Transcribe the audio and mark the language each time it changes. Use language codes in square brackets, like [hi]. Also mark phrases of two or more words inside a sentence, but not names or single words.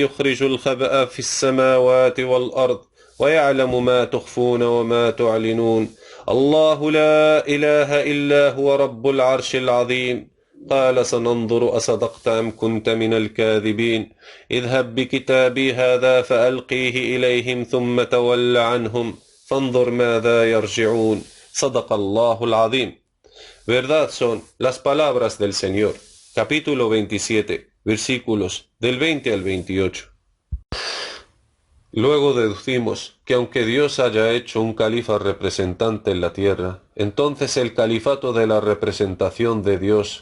[ar] يخرج الخبأ في السماوات والأرض ويعلم ما تخفون وما تعلنون الله لا إله إلا هو رب العرش العظيم قال سننظر أصدقت أم كنت من الكاذبين اذهب بكتابي هذا فألقيه إليهم ثم تول عنهم فانظر ماذا يرجعون صدق الله العظيم. [es] Verdad son las palabras del Señor. Capítulo 27, versículos del 20 al 28. Luego deducimos que aunque Dios haya hecho un califa representante en la tierra, entonces el califato de la representación de Dios